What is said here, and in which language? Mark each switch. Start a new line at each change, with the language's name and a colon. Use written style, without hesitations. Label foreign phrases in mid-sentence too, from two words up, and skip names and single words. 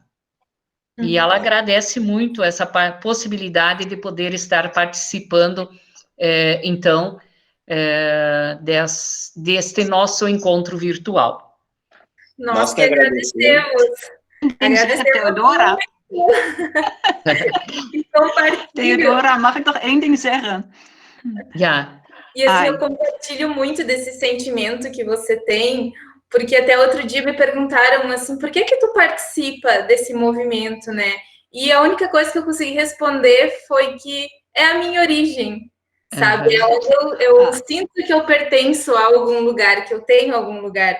Portuguese: E ela agradece muito essa possibilidade de poder estar participando, então, deste nosso encontro virtual. Nós que agradecemos. Agradecemos, Theodora.
Dutch: Theodora, mag ik nog één ding zeggen? Ja.
Portuguese: E assim, eu compartilho muito desse sentimento que você tem, porque até outro dia me perguntaram assim, por que tu participa desse movimento, né? E a única coisa que eu consegui responder foi que é a minha origem, sabe? Eu sinto que eu pertenço a algum lugar, que eu tenho algum lugar.